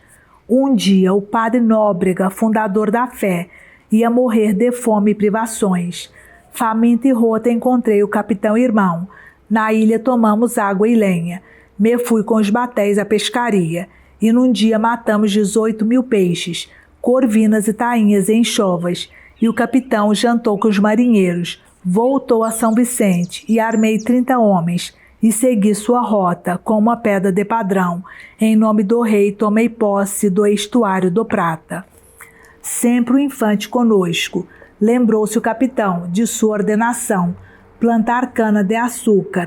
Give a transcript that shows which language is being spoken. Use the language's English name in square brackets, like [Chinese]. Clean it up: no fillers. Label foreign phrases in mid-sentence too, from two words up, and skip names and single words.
[Portuguese] Um dia, o padre Nóbrega, fundador da fé, ia morrer de fome e privações. Faminto e roto encontrei o capitão irmão. Na ilha tomamos água e lenha. Me fui com os batéis à pescaria, e num dia matamos 18.000 peixes, corvinas e tainhas em chovas, e o capitão jantou com os marinheiros. Voltou a São Vicente e armei 30 homens e segui sua rota com uma pedra de padrão. Em nome do rei tomei posse do estuário do Prata. Sempre o infante conosco. Lembrou-se o capitão de sua ordenação, plantar cana-de-açúcar.